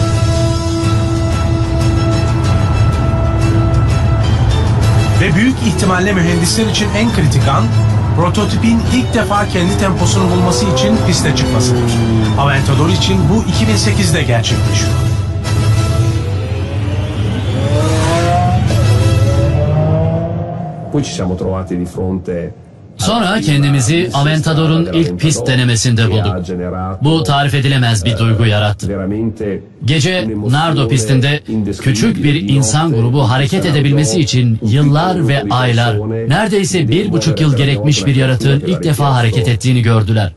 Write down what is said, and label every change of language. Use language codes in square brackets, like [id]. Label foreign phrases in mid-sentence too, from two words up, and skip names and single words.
[tr] Ve büyük ihtimalle mühendisler için en kritik an, prototipin ilk defa kendi temposunu bulması için piste çıkmasıdır. Aventador için bu 2008'de gerçekleşiyor. [it] Poi ci siamo trovati di fronte. [tr] Sonra kendimizi Aventador'un ilk pist denemesinde bulduk. Bu tarif edilemez bir duygu yarattı. Gece Nardo pistinde küçük bir insan grubu hareket edebilmesi için yıllar ve aylar, neredeyse 1,5 yıl gerekmiş bir yaratığın ilk defa hareket ettiğini gördüler.